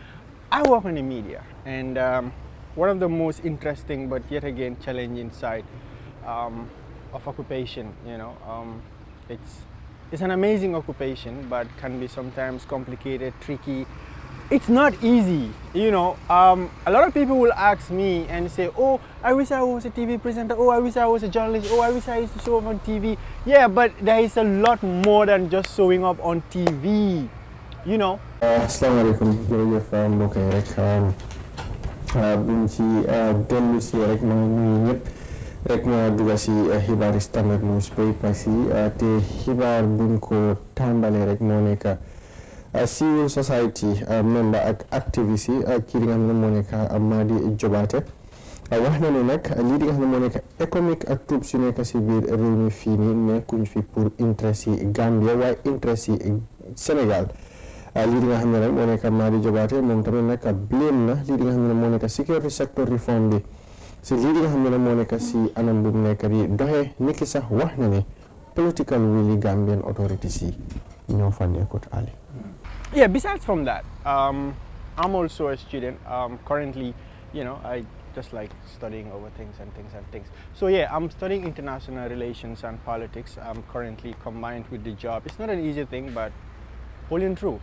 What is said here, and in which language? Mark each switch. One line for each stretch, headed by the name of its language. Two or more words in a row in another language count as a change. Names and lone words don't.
English: I work in the media, and one of the most interesting but yet again challenging side of occupation, it's an amazing occupation, but can be sometimes complicated, tricky. It's not easy, A lot of people will ask me and say, oh, I wish I was a TV presenter, oh, I wish I was a journalist, oh, I wish I used to show up on TV. Yeah, but there is a lot more than just showing up on TV.
Wolof: Asalaamaaleykum jërëjëf mbokk yi rek buñ ci dellu si rek ma nuyu ñëpp rek ma dugg si xibaari Standard newspapers yi te xibaar buñ ko tàmbalee rek moo nekk
English: civil society member
Wolof: ak activist yi kii nga xam ne moo nekk Madi Jobaate wax na ne nag lii di nga xam ne moo nekk économique ak troupe su nekk si biir réew mi fii nii nekkuñ fi pour interest yi Gambia waaye interest yi Sénégal lii di nga xam ne nag moo nekk Madi Jobaate moom tamit nag blame na lii di nga xam ne moo nekk
English: security sector reform
Wolof: bi si lii di nga xam ne moo nekk si anam bu nekk di doxee niki sax wax na ne
English: political will
Wolof: yi
English: Gambian authorities
Wolof: yi ñoo fa nekkut Ali.
English: Yeah, besides from that, I'm also a student. Currently, I just like studying over things. So I'm studying international relations and politics. I'm currently combined with the job. It's not an easy thing, but pulling through.